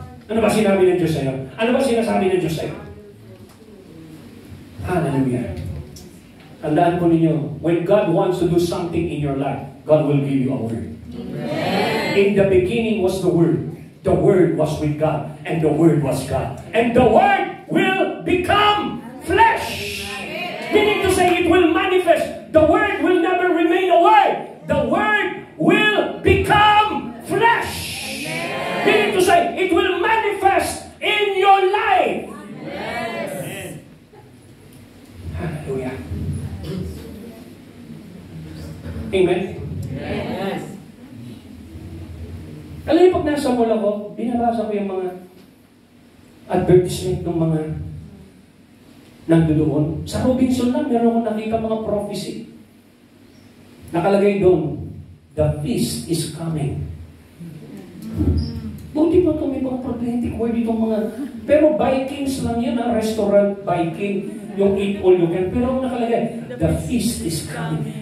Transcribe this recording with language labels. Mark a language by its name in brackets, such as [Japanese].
[Filipino] Ano ba sinabi ng Diyos sa'yo? Ano ba sinasabi ng Diyos sa'yo? [English] Hallelujah. [Filipino] Tandaan po ninyo, [English] when God wants to do something in your life, God will give you a word. Amen. In the beginning was the Word. The Word was with God, and the Word was God. And the Word will become flesh. Meaning to say, it will manifest. The Word will never remain a word. The Word will become flesh. Amen. Meaning to say, it will manifest in your life. Yes. Hallelujah. Amen. Yes. [Filipino] Alam niyo, pag nasa mall ako, binabasa ko yung mga advertisement ng mga nandoon. Sa Robinson lang, meron akong nakita mga prophecy. Nakalagay doon, [English] the feast is coming. [Filipino] Buti pa ito, may mga prophetic word itong mga... Pero Vikings lang yan, restaurant Viking, yung [English] eat all you can. [Filipino] Pero nakalagay, [English] the feast is coming.